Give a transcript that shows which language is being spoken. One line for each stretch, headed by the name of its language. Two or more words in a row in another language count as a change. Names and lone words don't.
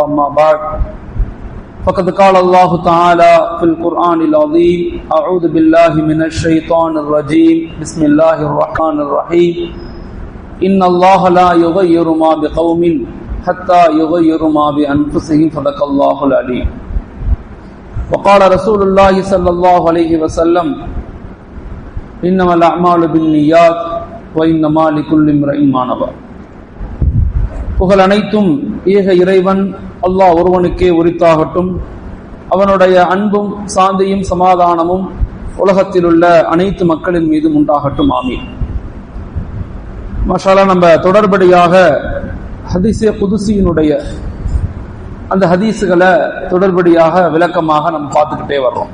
Arabic: ما بعد فقد قال الله تعالى في القرآن العظيم أعوذ بالله من الشيطان الرجيم بسم الله الرحمن الرحيم إن الله لا يغير ما بقوم حتى يغير ما بأنفسهم صدق الله العليم وقال رسول الله صلى الله عليه وسلم إنما الأعمال بالنيات وإنما لكل امرئ ما نوى.
Tamil: புகழ் அனைத்தும் ஏக இறைவன் அல்லாஹ் ஒருவனுக்கே உரித்தாகட்டும். அவனுடைய அன்பும் சாந்தியும் சமாதானமும் உலகத்தில் உள்ள அனைத்து மக்களின் மீதும் உண்டாகட்டும். ஆமீன்.
Arabic: ما شاء الله,
Tamil: நம்ம தொடர்படியாக ஹதீஸே குதுசியினுடைய அந்த ஹதீஸுகளை தொடர்படியாக விளக்கமாக நம்ம பார்த்துக்கிட்டே வர்றோம்.